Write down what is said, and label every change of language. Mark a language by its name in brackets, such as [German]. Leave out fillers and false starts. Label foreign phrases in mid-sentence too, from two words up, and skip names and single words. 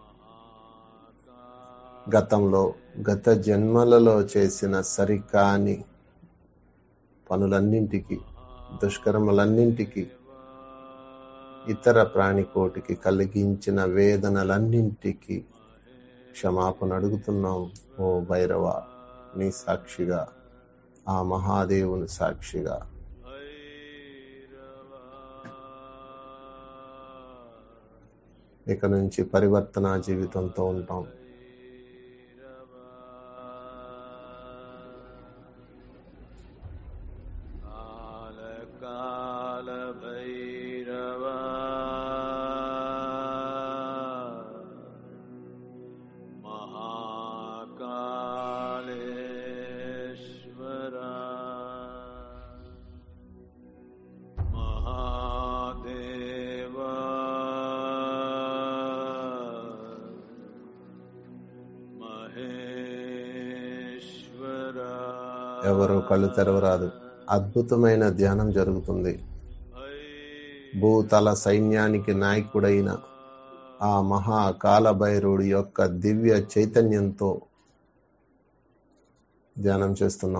[Telugu] గత జన్మలలో చేసిన సరికాని పనులన్నింటికి, దుష్కర్మలన్నింటికి, ఇతర ప్రాణికోటికి కలిగించిన వేదనలన్నింటికి క్షమాపణ అడుగుతున్నాం. ఓ భైరవ, నీ సాక్షిగా, ఆ మహాదేవుని సాక్షిగా. ఇక నుంచి పరివర్తన జీవితంతో ఉంటాం. [Sanskrit] कालभैरवा महाकालेश्वरा महादेवा महेश्वरा. [Telugu] ఎవరు కళ్ళు తెరవరాదు. అద్భుతమైన ధ్యానం జరుగుతుంది. భూతల సైన్యానికి నాయకుడైన ఆ మహాకాలభైరవుడి యొక్క దివ్య చైతన్యంతో ధ్యానం చేస్తున్నాం.